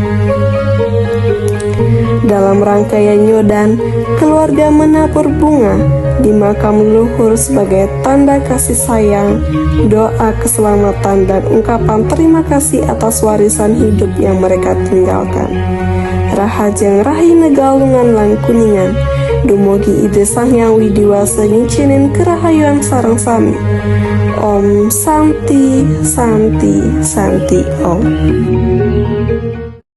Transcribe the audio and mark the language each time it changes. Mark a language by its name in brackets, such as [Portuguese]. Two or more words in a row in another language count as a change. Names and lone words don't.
[Indonesian] Dalam rangkaian Nyodan, keluarga menabur bunga di makam leluhur sebagai tanda kasih sayang, doa keselamatan, dan ungkapan terima kasih atas warisan hidup yang mereka tinggalkan. [Balinese] Rahajeng Rahina Galungan lan Kuningan, dumugi ide Sang Hyang Widiwasa ngicinin kerahayuan sareng sami. [Sanskrit] Om Santi Santi Santi Om.